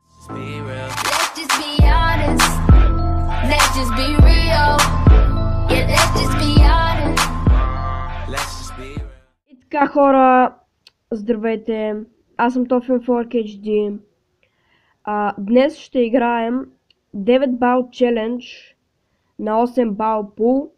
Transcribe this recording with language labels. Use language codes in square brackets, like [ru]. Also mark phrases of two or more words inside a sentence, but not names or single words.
[en] be real. Let's just be honest. Let's just be real. Yeah, let's just be honest. Let's just be real. [bg] И така, хора, здравейте, аз съм Тофен Fork HD. Днес ще играем 9 бал челендж на 8 бал пул.